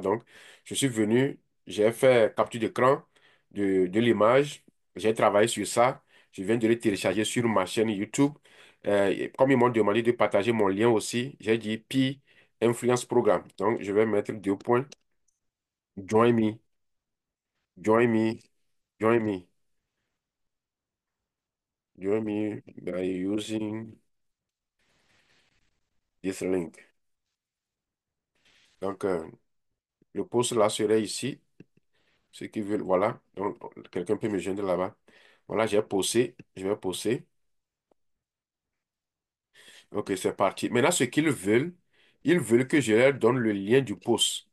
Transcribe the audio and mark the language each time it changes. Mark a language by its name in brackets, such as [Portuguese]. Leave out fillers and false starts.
[French] Donc, je suis venu, j'ai fait capture d'écran de l'image, j'ai travaillé sur ça. Je viens de le télécharger sur ma chaîne YouTube. Et comme ils m'ont demandé de partager mon lien aussi, j'ai dit Pi Influence Programme. Donc, je vais mettre deux points. [English] Join me, join me, join me, join me by using this link. [French] Donc, le post là serait ici. Ceux qui veulent, voilà. Donc, quelqu'un peut me joindre là-bas. Voilà, j'ai posté. Je vais poster. Ok, c'est parti. Maintenant, ce qu'ils veulent, ils veulent que je leur donne le lien du post.